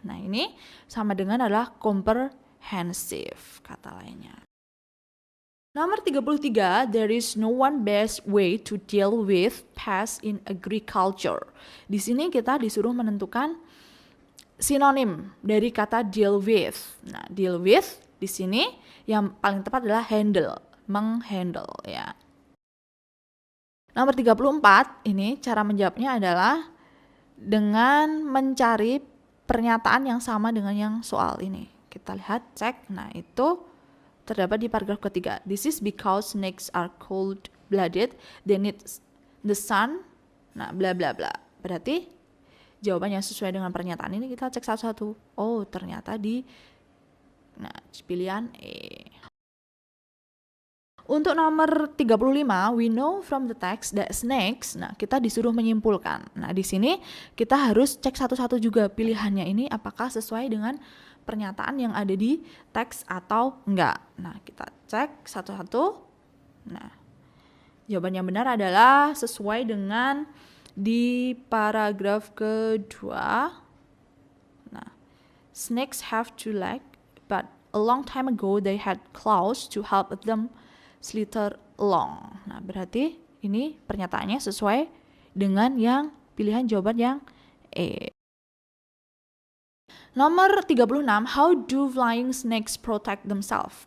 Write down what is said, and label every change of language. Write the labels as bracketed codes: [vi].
[id] Nah, ini sama dengan adalah comprehensive kata lainnya. Nomor 33, [en] there is no one best way to deal with pests in agriculture. [id] Di sini kita disuruh menentukan sinonim dari kata deal with. Nah, deal with di sini yang paling tepat adalah handle, menghandle ya. Nomor 34, ini cara menjawabnya adalah dengan mencari pernyataan yang sama dengan yang soal ini. Kita lihat, cek. Nah, itu terdapat di paragraf ketiga. [en] This is because snakes are cold-blooded, they need the sun. [id] Nah, bla bla bla. Berarti jawaban yang sesuai dengan pernyataan ini kita cek satu-satu. Oh, ternyata di pilihan E. Untuk nomor 35, [en] we know from the text that snakes, [id] kita disuruh menyimpulkan. Nah, di sini kita harus cek satu-satu juga pilihannya ini apakah sesuai dengan pernyataan yang ada di teks atau enggak. Nah, kita cek satu-satu. Nah, jawaban yang benar adalah sesuai dengan di paragraf kedua. [en] Nah, snakes have two legs, but a long time ago they had claws to help them slither along. [id] Nah, berarti ini pernyataannya sesuai dengan yang pilihan jawaban yang E. [en] Nomor 36, how do flying snakes protect themselves?